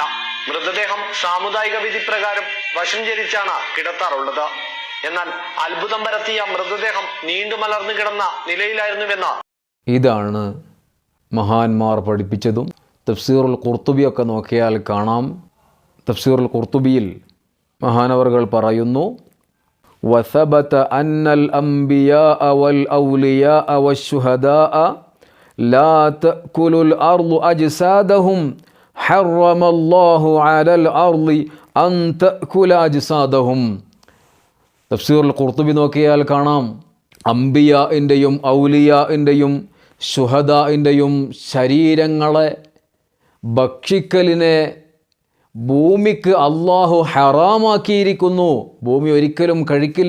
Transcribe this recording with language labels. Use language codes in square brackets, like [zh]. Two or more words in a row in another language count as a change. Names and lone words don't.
[ml] മൃതദേഹം സാമുദായിക വിധി പ്രകാരം വശം ചരിച്ചാണ് കിടത്താറുള്ളത്. എന്നാൽ അത്ഭുതം പരത്തിയ മൃതദേഹം നീണ്ടു മലർന്നു കിടന്ന നിലയിലായിരുന്നുവെന്ന് ഇതാണ് മഹാന്മാർ പഠിപ്പിച്ചതും. തഫ്സീറുൽ ഖുർത്തുബിയൊക്കെ നോക്കിയാൽ കാണാം. തഫ്സീറുൽ ഖുർത്തുബിയിൽ മഹാനവറുകൾ പറയുന്നു, [ar] وثبت أن الأنبياء والأولياء والشهداء لا تأكل الأرض أجسادهم حرم الله على الأرض أن تأكل أجسادهم. [ml] തഫ്സീറുൽ ഖുർത്തുബി നോക്കിയാൽ കാണാം, അംബിയാഇൻ്റെയും ഔലിയാഇൻ്റെയും ശുഹദാഇൻ്റെയും ശരീരങ്ങളെ ഭക്ഷിക്കലിനെ ഭൂമിക്ക് അള്ളാഹു ഹറാമാക്കിയിരിക്കുന്നു. ഭൂമി ഒരിക്കലും കഴിക്കില്ല.